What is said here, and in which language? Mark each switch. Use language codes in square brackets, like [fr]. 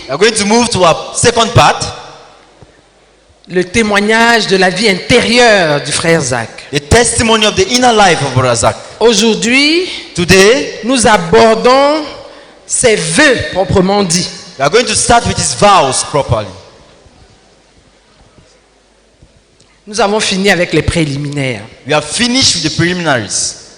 [en] We are going to move to our second part. [fr] Le témoignage de la vie intérieure du frère Zach. [en] The testimony of the inner life of Brother Zach. [fr] Aujourd'hui, [en] Today, [fr] nous abordons ses vœux proprement dit. [en] we are going to start with his vows properly. [fr] Nous avons fini avec les préliminaires. [en] We have finished with the preliminaries.